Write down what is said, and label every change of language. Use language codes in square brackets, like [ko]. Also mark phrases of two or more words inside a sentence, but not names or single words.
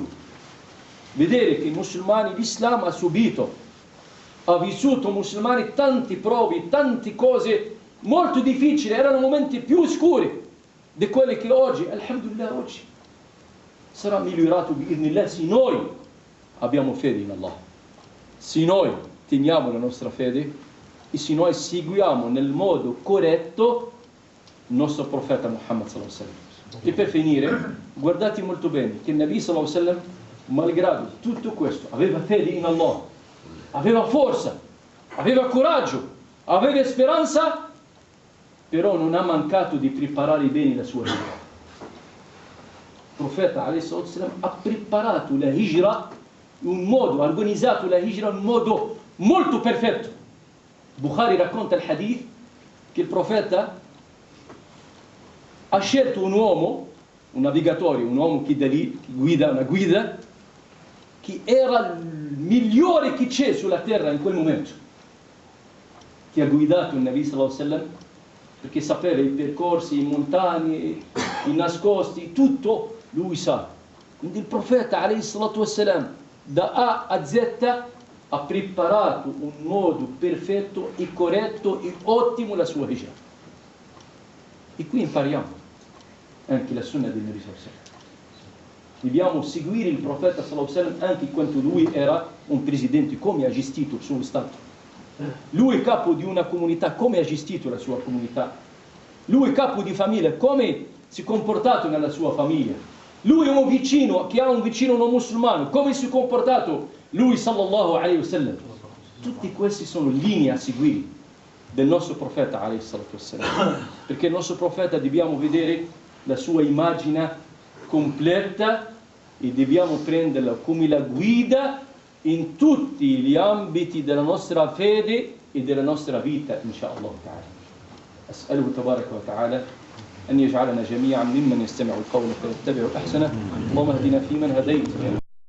[it] Vedere che i musulmani, l'Islam ha subito, ha vissuto musulmani tante prove, tante cose molto difficili, erano momenti più oscuri di quelli che oggi, alhamdulillah, oggi sarà migliorato se noi abbiamo fede in Allah, se noi teniamo la nostra fede e se noi seguiamo nel modo corretto il nostro profeta Muhammad [ar] صلى الله عليه وسلم. [it] E per finire, guardate molto bene che il Nabi [ar] صلى الله عليه وسلم, [it] malgrado tutto questo, aveva fede in Allah, aveva forza, aveva coraggio, aveva speranza, però non ha mancato di preparare bene la sua vita. Il profeta ﷺ ha preparato la hijra in un modo, ha organizzato la hijra in un modo molto perfetto. Bukhari racconta il hadith che il profeta ha scelto un uomo, un navigatore, un uomo che guida una guida, che era il migliore che c'è sulla terra in quel momento, che ha guidato il Nabi [ar] صلى الله عليه وسلم, [it] perché sapeva i percorsi, i montagne, i nascosti, tutto lui sa. Quindi il profeta [ar] عليه الصلاة والسلام, [it] da A a Z, ha preparato un modo perfetto e corretto e ottimo la sua hijra. E qui impariamo anche la sunna del Nabi [ar] صلى الله عليه وسلم. [it] Dobbiamo seguire il profeta [ar] صلى الله عليه وسلم [it] anche quando lui era un presidente, come ha gestito il suo Stato. Lui capo di una comunità, come ha gestito la sua comunità. Lui capo di famiglia, come si è comportato nella sua famiglia. Lui è un vicino, che ha un vicino non musulmano, come si è comportato lui [ar] صلى الله عليه وسلم. [it] Tutti questi sono linee a seguire del nostro profeta [ar] عليه الصلاة والسلام. [it] Perché il nostro profeta dobbiamo vedere la sua immagine completa e dobbiamo prenderla come la guida in tutti gli ambiti della nostra fede e della nostra vita, [ar] إن شاء الله تعالى. أسأله تبارك وتعالى أن يجعلنا جميعا ممن يستمع القول فيتبع أحسنه اللهم اهدنا فيمن هديت